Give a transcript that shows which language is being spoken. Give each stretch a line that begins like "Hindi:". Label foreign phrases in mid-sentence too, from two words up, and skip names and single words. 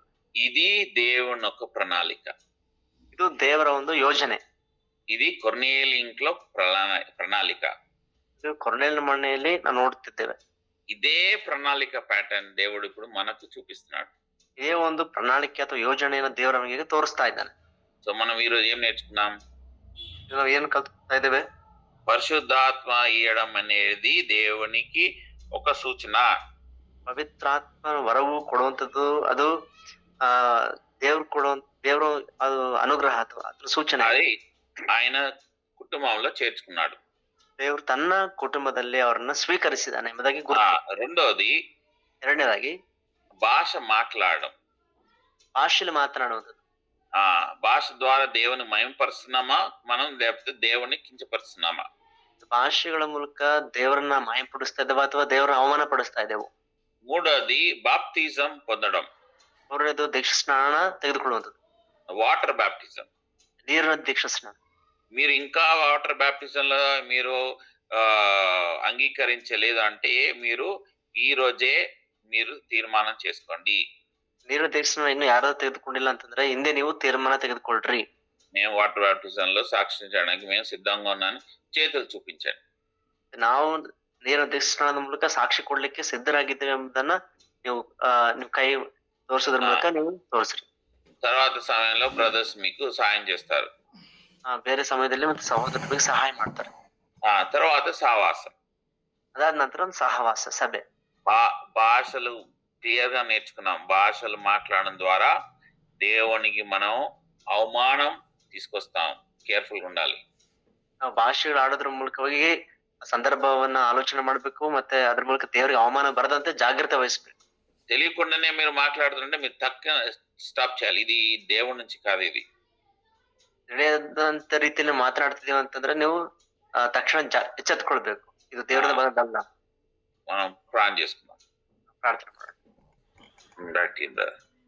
Telugu: ఇది దేవుని ఒక ప్రణాళిక,
Kannada: ಇದು ದೇವರ ಒಂದು ಯೋಜನೆ.
Telugu: ఇది కొర్నేలి ఇంట్లో ప్రణాళిక.
Kannada: ಇದು ಕೊರ್ನೇಲಿನ ಮನೆಯಲ್ಲಿ ನಾವು ನೋಡ್ತಿದ್ದೇವೆ.
Telugu: ఇదే ప్రణాళిక ప్యాటర్న్ దేవుడు ఇప్పుడు మనకు చూపిస్తున్నాడు.
Kannada: ఇదే ಒಂದು ಪ್ರಣಾಳಿಕೆ ಅಥವಾ ಯೋಜನೆಯನ್ನು ದೇವರು ನಮಗೆ ತೋರಿಸ್ತಾ ಇದ್ದಾನೆ.
Telugu: సో మనం ఈరోజు ఏం నేర్చుకున్నాం?
Kannada: ನಾವು ಏನು ಕಲ್ತ್ತಾ ಇದ್ದೇವೆ?
Telugu: పరిశుద్ధాత్మ ఇయ్యడం అనేది దేవునికి ఒక సూచన.
Kannada: ಪವಿತ್ರಾತ್ಮ ವರವು ಕೊಡುವಂಥದ್ದು ಅದು ದೇವರು ಅದು ಅನುಗ್ರಹ ಅಥವಾ ಅದ್ರ ಸೂಚನೆ.
Telugu: అది ఆయన కుటుంబంలో చేర్చుకున్నాడు.
Kannada: ದೇವರು ತನ್ನ ಕುಟುಂಬದಲ್ಲಿ ಅವರನ್ನ ಸ್ವೀಕರಿಸಿದ್ದಾನೆ ಎಂಬುದಾಗಿ
Telugu: రెండోది,
Kannada: ಎರಡನೇದಾಗಿ
Telugu: భాష మాట్లాడడం,
Kannada: ಭಾಷೆಯಲ್ಲಿ ಮಾತನಾಡುವುದು.
Telugu: భాష ద్వారా దేవుని మయంపరుస్తున్నామా మనం, లేకపోతే దేవుని కించపరుస్తున్నామా?
Kannada: ಭಾಷೆಗಳ ಮೂಲಕ ದೇವರನ್ನ ಮಾಯಪಡಿಸ್ತಾ ಇದ್ದೇವೆ ಅಥವಾ ದೇವರನ್ನ ಅವಮಾನ ಪಡಿಸ್ತಾ ಇದ್ದೇವೆ.
Telugu: మూడోది బాప్తిజం పొందడం,
Kannada: ಮೂರನೇದು ದೀಕ್ಷಾ ಸ್ನಾನ ತೆಗೆದುಕೊಳ್ಳುವಂಥದ್ದು,
English: water baptism,
Kannada: ನೀರಿನ ದೀಕ್ಷಾ ಸ್ನಾನ.
Telugu: మీరు ఇంకా
English: water baptism
Telugu: లో మీరు అంగీకరించలేదు అంటే మీరు ఈ రోజే మీరు తీర్మానం చేసుకోండి.
Kannada: ನೀರಿನ ದೀಕ್ಷಾ ಸ್ನಾನ ಇನ್ನು ಯಾರು ತೆಗೆದುಕೊಂಡಿಲ್ಲ ಅಂತಂದ್ರೆ ಹಿಂದೆ ನೀವು ತೀರ್ಮಾನ ತೆಗೆದುಕೊಳ್ರಿ.
Telugu: మేము
English: water baptism
Telugu: లో సాక్షించడానికి మేము సిద్ధంగా ఉన్నాను, చేతులు చూపించండి.
Kannada: ನಾವು ನೀರಿನ ದೀಕ್ಷಾ ಸ್ನಾನದ ಮೂಲಕ ಸಾಕ್ಷಿ ಕೊಡ್ಲಿಕ್ಕೆ ಸಿದ್ಧರಾಗಿದ್ದೇವೆ ಎಂಬುದನ್ನ ನೀವು ಕೈ ತೋರಿಸೋದ್ರ ಮೂಲಕ ನೀವು ತೋರಿಸ್ರಿ.
Telugu: తర్వాత సమయంలో బ్రదర్స్ మీకు సాయం చేస్తారు.
Kannada: ಬೇರೆ ಸಮಯದಲ್ಲಿ ಮತ್ತೆ ಸಹೋದರರಿಗೆ ಸಹಾಯ ಮಾಡ್ತಾರೆ.
Telugu: తర్వాత సహవాసం,
Kannada: ಅದಾದ ನಂತರ ಒಂದು ಸಹವಾಸ ಸಭೆ.
Telugu: భాషలు క్లియర్ గా నేర్చుకున్నాం. భాషలు మాట్లాడడం ద్వారా దేవునికి మనం అవమానం తీసుకొస్తాం, కేర్ఫుల్ గా ఉండాలి.
Kannada: ನಾವು ಭಾಷೆಗಳು ಆಡೋದ್ರ ಮೂಲಕವಾಗಿ ಸಂದರ್ಭವನ್ನ ಆಲೋಚನೆ ಮಾಡ್ಬೇಕು, ಮತ್ತೆ ಅದ್ರ ಮೂಲಕ ದೇವರಿಗೆ ಅವಮಾನ ಬರದಂತೆ ಜಾಗ್ರತೆ ವಹಿಸ್ಬೇಕು.
Telugu: తెలియకుండానే మీరు మాట్లాడుతుంటే మీరు తక్కువ స్టాప్ చేయాలి. ఇది దేవుడి నుంచి కాదు, ఇది
Kannada: ತಿಳಿಯದಂತ ರೀತಿಯಲ್ಲಿ ಮಾತನಾಡ್ತಿದೀವಿ ಅಂತಂದ್ರೆ ನೀವು ತಕ್ಷಣ ಎಚ್ಚೆತ್ಕೊಳ್ಬೇಕು, ಇದು ದೇವರದ ಬರೋದಲ್ಲ.
Telugu: మనం ప్రార్థన చేసుకుందాం.
Kannada: ಪ್ರಾರ್ಥನೆ ಮಾಡೋಣ.